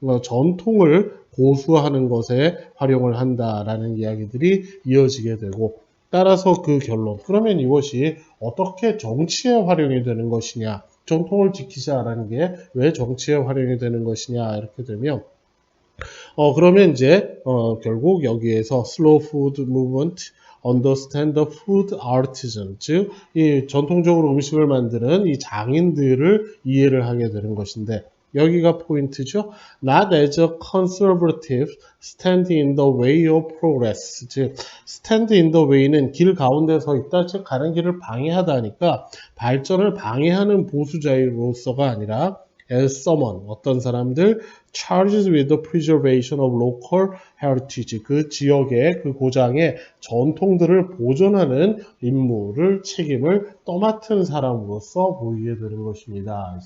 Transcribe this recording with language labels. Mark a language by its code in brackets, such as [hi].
[ko] 전통을 고수하는 것에 활용을 한다라는 이야기들이 이어지게 되고, 따라서 그 결론, 그러면 이것이 어떻게 정치에 활용이 되는 것이냐, 전통을 지키자라는 게 왜 정치에 활용이 되는 것이냐 이렇게 되면 그러면 이제 결국 여기에서 [en] slow food movement, understand the food artisan, [ko] 즉 이 전통적으로 음식을 만드는 이 장인들을 이해를 하게 되는 것인데, 여기가 포인트죠. [en] Not as a conservative stand in the way of progress. [ko] 즉 [en] stand in the way [ko] 는 길 가운데 서 있다, 즉 가는 길을 방해하다 하니까 발전을 방해하는 보수자로서가 아니라 [en] as someone, [ko] 어떤 사람들 [en] charged with the preservation of local heritage, [ko] 그 지역의 그 고장의 전통들을 보존하는 임무를 책임을 떠맡은 사람으로서 보이게 되는 것입니다.